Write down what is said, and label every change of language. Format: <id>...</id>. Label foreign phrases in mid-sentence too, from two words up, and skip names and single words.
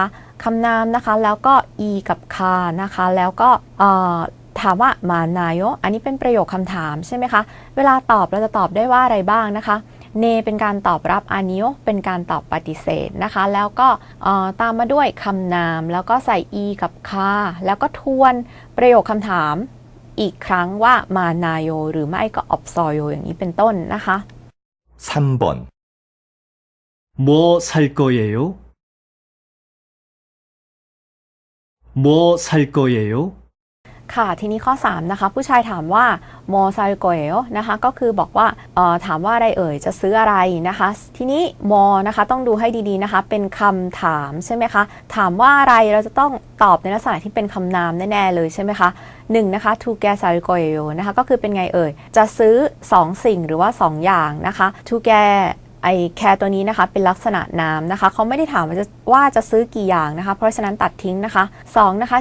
<th>คำนามนะคะแล้วก็ e กับคานะคะแล้วก็ถามว่ามานายโยอันนี้เป็นประโยคคำถามใช่ไหมคะเวลาตอบเราจะตอบได้ว่าอะไรบ้างนะคะเนเป็นการตอบรับอานิโยเป็นการตอบปฏิเสธนะคะแล้วก็ตามมาด้วยคำนามแล้วก็ใส่ e กับคาแล้วก็ทวนประโยคคำถามอีกครั้งว่ามานายโยหรือไม่ก็อบซอยโยอย่างนี้เป็นต้นนะคะ</th> <ko>3번 뭐 살 거예요? 뭐 살 거예요?</ko> <th>ค่ะทีนี้ข้อ3นะคะผู้ชายถามว่า</th> <ko>뭐 살 거예요</ko> <th>นะคะก็คือบอกว่าถามว่าอะไรเอ่ยจะซื้ออะไรนะคะทีนี้โมนะคะต้องดูให้ดีๆนะคะเป็นคำถามใช่ไหมคะถามว่าอะไรเราจะต้องตอบในลักษณะที่เป็นคำนามแน่ๆเลยใช่ไหมคะ1นะคะ</th> <ko>두 개 살 거예요</ko> <th>นะคะก็คือเป็นไงเอ่ยจะซื้อ2สิ่งหรือว่า2อย่างนะคะ</th> <ko>두 개</ko> <th>แคร์ตัวนี้นะคะเป็นลักษณะนามนะคะเขาไม่ได้ถามว่าจะซื้อกี่อย่างนะคะเพราะฉะนั้นตัดทิ้งนะคะ2นะคะ</th>